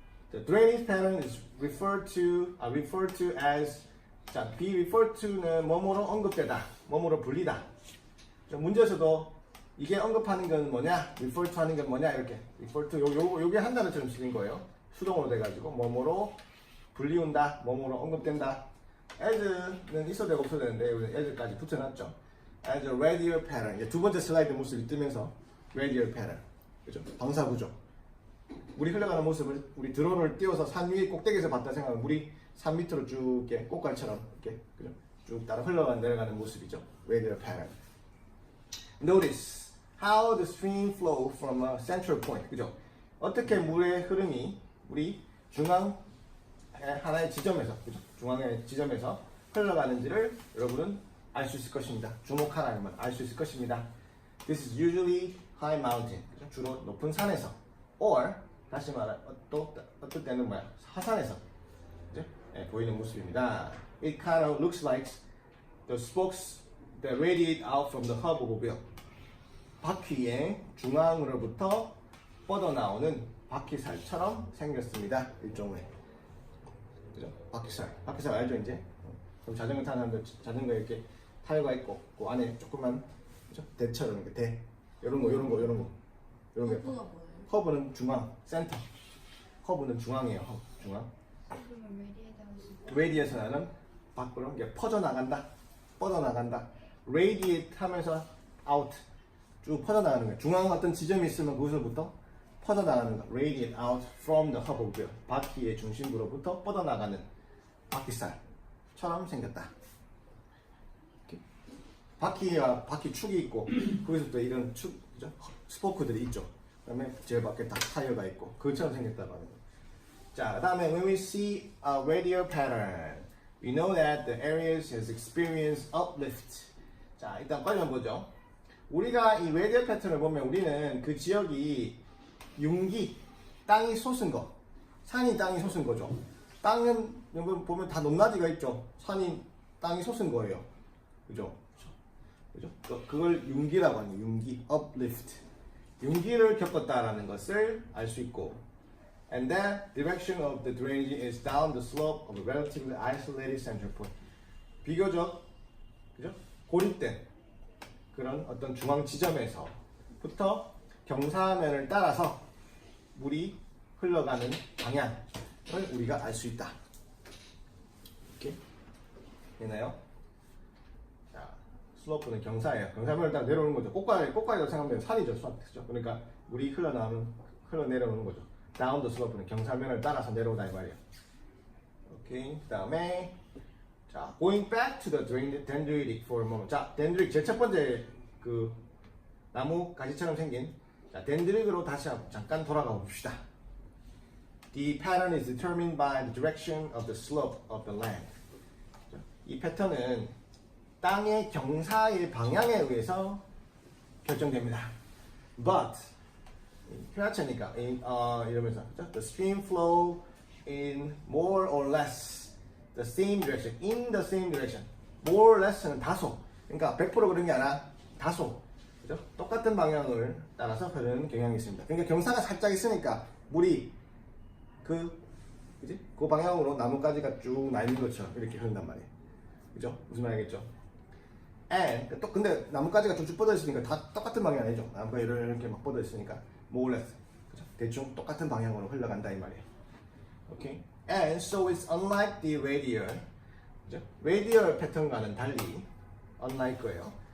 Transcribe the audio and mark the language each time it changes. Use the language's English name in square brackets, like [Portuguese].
[English] The drainage pattern is referred to as [Korean] 자, [English] be referred to는 [Korean] 뭐뭐로 언급되다, 뭐뭐로 불리다. 문제에서도 이게 언급하는 건 뭐냐, refer to 하는 건 뭐냐 이렇게 refer to 요게 한 단어처럼 쓰인 거예요. 수동으로 돼가지고 뭐뭐로 불리운다, 뭐뭐로 언급된다. as는 있어도 되고 없어도 되는데 우리 as까지 붙여놨죠. [English] as a radial pattern. [Korean] 이제 두 번째 슬라이드 모습이 뜨면서 radial pattern, 그죠? 방사 구조. 물이 흘러가는 모습을 우리 드론을 띄워서 산 위에 꼭대기에서 봤다 생각하면 물이 산 밑으로 쭉 이렇게 꽃갈처럼 이렇게 그죠? 쭉 따라 내려가는 모습이죠. [English] radial pattern. Notice how the stream flow from a central point. [Korean] 그죠? 어떻게 물의 흐름이 우리 중앙 하나의 지점에서 그죠? 중앙의 지점에서 흘러가는지를 여러분은 알 수 있을 것입니다. 주목하라면 알 수 있을 것입니다. [English] This is usually high mountain. [Korean] 그죠? 주로 높은 산에서 [English] or [Korean] 다시 말해 또 어떨 때는 뭐야? 하산에서 그죠? 네, 보이는 모습입니다. [English] It kind of looks like the spokes that radiate out from the hub of a wheel. [Korean] 바퀴의 중앙으로부터 뻗어나오는 바퀴살처럼 생겼습니다. 일종의 그죠? 바퀴살 알죠 이제? 그럼 자전거 타는 사람들 자전거에 이렇게 타이어가 있고 그 안에 조그만 그죠? 대처럼 이렇게 대 이런 거 이런 게 허브는 중앙, 센터. 허브는 중앙이에요. 허브, 중앙. 레디에이션은 밖으로 이게 퍼져나간다, 뻗어나간다. radiate 하면서 out 쭉 퍼져나가는 거예요. 중앙 어떤 지점이 있으면 그것으로부터 퍼져나가는 거. [English] radiate out from the hub of wheel. [Korean] 바퀴의 중심부로부터 뻗어나가는 바퀴살처럼 생겼다. 이렇게. 바퀴와 바퀴 축이 있고 거기서부터 이런 축, 그죠? 스포크들이 있죠. 그다음에 제 밖에 다 타이어가 있고 그것처럼 생겼다고 하는 거예요. 자, 그다음에 [English] when we see a radial pattern, we know that the areas has experienced uplift. [Korean] 자, 일단 빨리 한번 보죠. 우리가 이 radial 패턴을 보면 우리는 그 지역이 융기, 땅이 솟은 거, 산이 땅이 솟은 거죠. 땅은 여러분 보면 다 높낮이가 있죠. 산이 땅이 솟은 거예요. 그죠? 그죠? 그걸 융기라고 하는 거예요. 융기, uplift. 융기를 겪었다라는 것을 알 수 있고, [English] and that direction of the drainage is down the slope of a relatively isolated central point. [Korean] 비교적, 그죠? 고립된 그런 어떤 중앙 지점에서부터 경사면을 따라서 물이 흘러가는 방향을 우리가 알 수 있다. 이렇게 되나요? 자, 슬로프는 경사예요. 경사면을 따라 내려오는 거죠. 꽃가리라고 생각하면 산이죠, 그죠? 그러니까 물이 흘러내려오는 거죠. 다운 더 슬로프는 경사면을 따라서 내려오다 이 말이에요. 오케이. 그다음에 자, [English] going back to the dendritic for a moment. [Korean] 자, dendritic 제일 첫 번째 그 나무 가지처럼 생긴 자, dendritic으로 다시 잠깐 돌아가 봅시다. [English] The pattern is determined by the direction of the slope of the land. [Korean] 이 패턴은 땅의 경사의 방향에 의해서 결정됩니다. [English] But [Korean] 휴야체니까 이러면서 [English] the stream flow in more or less the same direction, in the same direction. [Korean] more or less는 다소. 그러니까 100% 그런 게 아니라 다소. 그죠? 똑같은 방향을 따라서 흐르는 경향이 있습니다. 그러니까 경사가 살짝 있으니까 물이 그 방향으로 나뭇가지가 쭉 나 있는 것처럼 이렇게 흐른단 말이에요. 그죠? 무슨 말이겠죠? [English] and [Korean] 또 근데 나뭇가지가 쭉쭉 뻗어 있으니까 다 똑같은 방향 아니죠? 나무가 이렇게 막 뻗어 있으니까 more or less. 그죠? 대충 똑같은 방향으로 흘러간다 이 말이에요. 오케이? [English] And so it's unlike the radial. [Korean] 그죠? radial 패턴과는 달리 unlike 거예요.